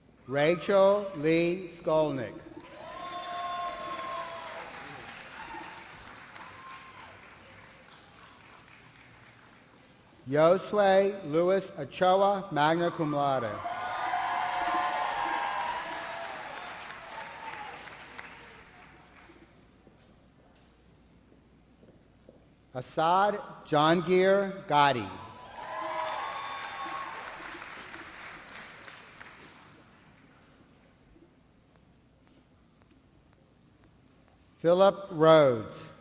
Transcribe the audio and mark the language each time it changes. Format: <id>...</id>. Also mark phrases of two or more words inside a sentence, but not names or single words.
<en>Rachel Lee Skolnick. Josue Luis Ochoa,</en> <la>magna cum laude.</la> <en>Assad Jahangir Gadi. Philip Rhodes.</en>